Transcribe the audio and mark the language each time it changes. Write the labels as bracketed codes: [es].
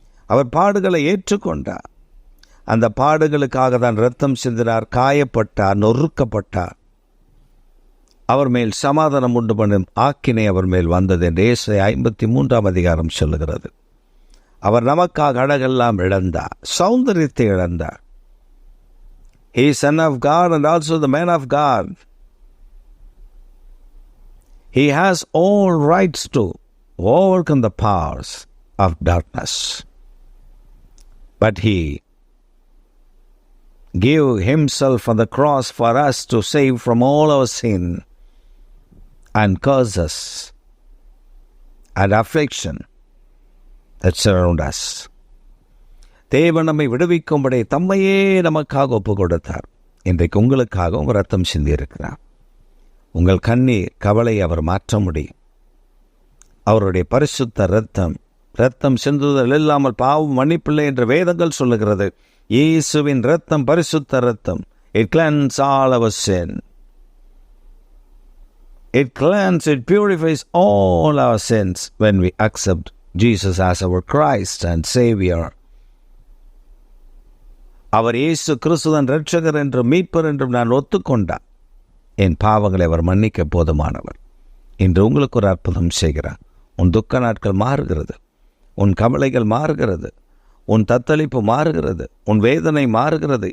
[ta] அவர் பாடுகளை ஏற்றுக்கொண்டார். அந்த பாடுகளுக்காக தான் இரத்தம் சிந்தினார், காயப்பட்டார், நொறுக்கப்பட்டார். அவர் மேல் சமாதானம் உண்டு பண்ணும் ஆக்கினை அவர் மேல் வந்தது என்று ஏசாயா 53ஆம் அதிகாரம் சொல்லுகிறது. அவர் நமக்காக அழகெல்லாம் இழந்தார், சௌந்தரியத்தை இழந்தார். [en] He is son of God and also the man of God. He has all rights to overcome the powers of darkness. But he gave himself on the cross for us to save from all our sin and curses and affliction that surround us. [ta] தேவன் நம்மை விடுவிக்கும்படி தம்மையே நமக்காக ஒப்பு கொடுத்தார். இன்றைக்கு உங்களுக்காகவும் ரத்தம் சிந்தியிருக்கிறார். உங்கள் கண்ணீர் கவலை அவர் மாற்ற முடியும். அவருடைய பரிசுத்த இரத்தம் சிந்துதல் இல்லாமல் பாவம் மன்னிப்பில்லை என்று வேதங்கள் சொல்லுகிறது. இயேசுவின் இரத்தம் பரிசுத்த இரத்தம். [en] It cleanses all our sin. It purifies all our sins when we accept Jesus as our Christ and Savior. [ta] அவர் இயேசு கிறிஸ்துவின் இரட்சகர் என்றும் மீட்பர் என்றும் நான் ஒத்துக்கொண்டார். என் பாவங்களை அவர் மன்னிக்க போதுமானவர். இன்று உங்களுக்கு ஒரு அற்புதம் செய்கிறார். உன் துக்க நாட்கள் மாறுகிறது, உன் கவலைகள் மாறுகிறது, உன் தத்தளிப்பு மாறுகிறது, உன் வேதனை மாறுகிறது.